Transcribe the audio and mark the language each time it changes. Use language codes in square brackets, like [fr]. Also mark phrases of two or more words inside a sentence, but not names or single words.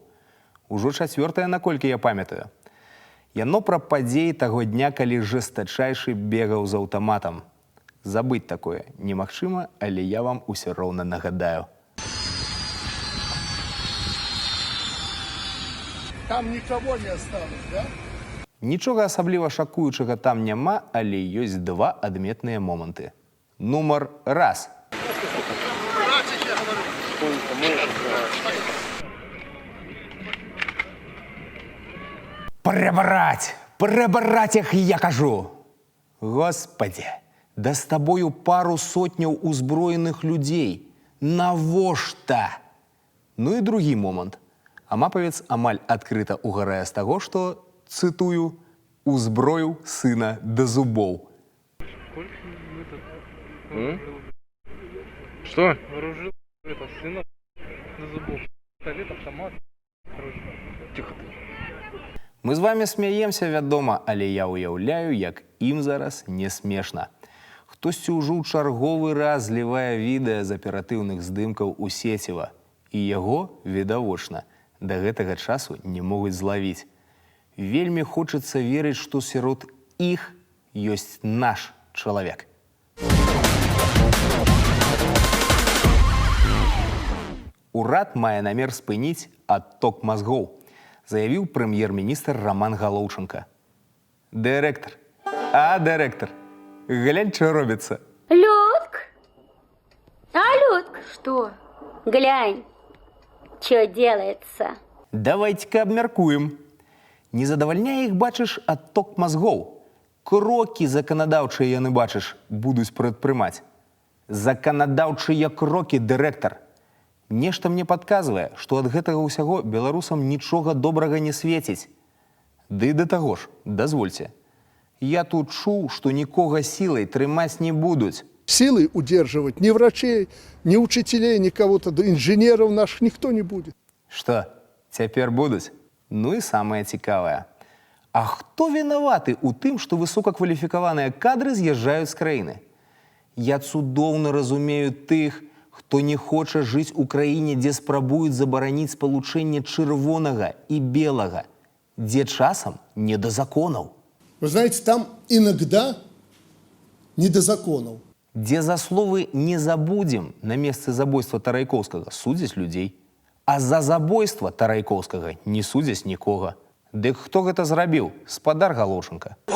[be] Ужо 4-е, наколькі я памятаю. Яно пра падзеі таго дня, калі жэстачайшы бегаў з аўтаматам. Забыць такое немагчыма, але я вам усё роўна нагадаю. [ru] Там никого не осталось, да? [be] Нічога асабліва шакуючага там няма, але ёсць 2 адметныя моманты. Нумар 1. Прыбраць іх, я кажу! Господи, да з табою пару сотняў узброеных людзей. Навошта? Ну і другі момант. Амапавец амаль адкрыта угарае з таго, што, цытую, узброіў сына да зубоў. [ru] Что? Вооружил это сына до зубов. Пистолет, автомат. Короче, тихо ты. [be] Мы з вами смяемся, вядома, але я ўяўляю, як ім зараз не смешна. Хтосьці ўжо ў чарговы раз злівае відэа з аператыўных здымкаў у сеціва. І яго, відавочна, да гэтага часу не могуць злавіць. Вельмі хочацца верыць, што сярод іх ёсць наш чалавек. Урад мае намер спыніць адток мазгоў, заявіў прэм'ер-міністр Роман Галоўченка. Дырэктар, дырэктар, глянь, што робіцца. Людка? Людка? [ru] Что? Глянь, что делается. [be] Давайте-ка абмяркуем. Не задавальняе іх, бачыш, адток мазгоў. Крокі заканадаўчыя яны, бачыш, будуць прадпрымаць. Заканадаўчыя крокі, дырэктар. Нешта мне падказвае, што ад гэтага ўсяго беларусам нічога добрага не свеціць. Ды да таго ж, дазвольце. Я тут чуў, што нікога сілай трымаць не будуць. [ru] Силой удерживать ни врачей, ни учителей, ни кого-то, да инженеров наших никто не будет. [be] Што, цяпер будуць? Ну і самае цікавае. А хто вінаваты ў тым, што высокакваліфікаваныя кадры з'язджаюць з краіны? Я цудоўна разумею тых, хто не хоча жыць у краіне, дзе спрабуюць забараніць спалучэнне чырвонага і белага, дзе часам не да законаў. [ru] Вы знаете, там иногда не до законов. [be] Дзе за словы «не забудзем» на месцы забойства Тарайкоўскага судзяць людзей, а за забойства Тарайкоўскага не судзяць нікога. Дык хто гэта зрабіў? Спадар Галоўченка.